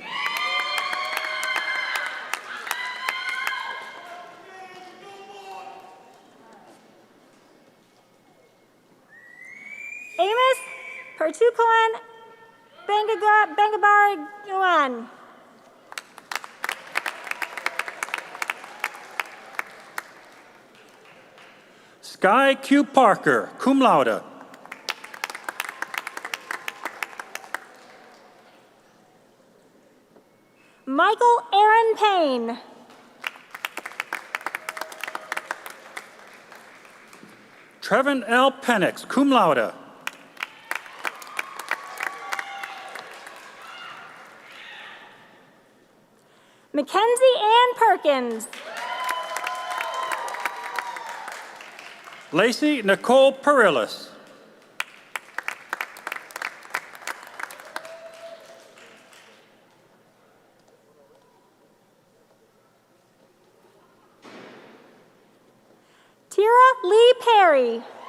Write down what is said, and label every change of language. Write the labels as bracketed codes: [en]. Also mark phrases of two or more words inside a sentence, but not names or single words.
[en] Amos Pertukoan Bangabari Yuan. Sky Q. Parker, [la] cum laude. [en] Michael Aaron Payne. Trevin L. [la] Penix, cum laude. [en] Mackenzie Ann Perkins. Lacey Nicole Perillis. Tira Lee Perry.